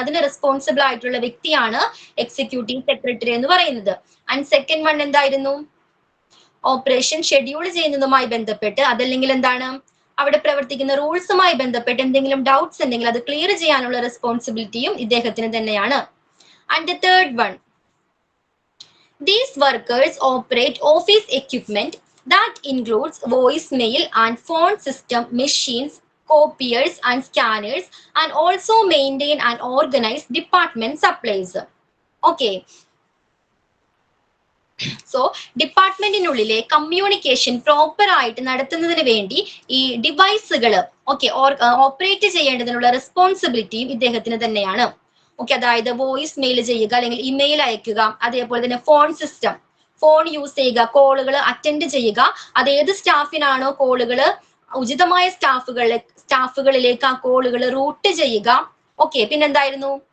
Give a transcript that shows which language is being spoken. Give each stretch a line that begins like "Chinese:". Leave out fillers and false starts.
Malayalam: അതിന് റെസ്പോൺസിബിൾ ആയിട്ടുള്ള വ്യക്തിയാണ് എക്സിക്യൂട്ടീവ് സെക്രട്ടറി എന്ന് പറയുന്നത്. ആൻഡ് സെക്കൻഡ് വൺ എന്തായിരുന്നു? ഓപ്പറേഷൻ ഷെഡ്യൂൾ ചെയ്യുന്നതുമായി ബന്ധപ്പെട്ട്, അതല്ലെങ്കിൽ എന്താണ്, അവിടെ പ്രവർത്തിക്കുന്ന റൂൾസുമായി ബന്ധപ്പെട്ട് എന്തെങ്കിലും ഡൗട്ട്സ് ഉണ്ടെങ്കിൽ അത് ക്ലിയർ ചെയ്യാനുള്ള റെസ്പോൺസിബിലിറ്റിയും ഇദ്ദേഹത്തിന് തന്നെയാണ്.
English: And the third one, these workers operate office equipment that includes voicemail and phone system, machines, copiers and scanners, and also maintain and organize department supplies. Okay.
Malayalam: So ഡിപ്പാർട്ട്മെന്റിനുള്ളിലെ communication proper ആയിട്ട് നടത്തുന്നതിന് വേണ്ടി ഈ ഡിവൈസുകൾ operate ചെയ്യേണ്ടതിനുള്ള റെസ്പോൺസിബിലിറ്റിയും ഇദ്ദേഹത്തിന് തന്നെയാണ്. Okay, അതായത് voice mail ചെയ്യുക അല്ലെങ്കിൽ email അയക്കുക, അതേപോലെ തന്നെ ഫോൺ സിസ്റ്റം, ഫോൺ യൂസ് ചെയ്യുക, കോളുകൾ അറ്റൻഡ് ചെയ്യുക, അത് ഏത് സ്റ്റാഫിനാണോ കോളുകൾ ഉചിതമായ സ്റ്റാഫുകളിലേക്ക് ആ കോളുകൾ റൂട്ട് ചെയ്യുക. ഓക്കെ, പിന്നെന്തായിരുന്നു?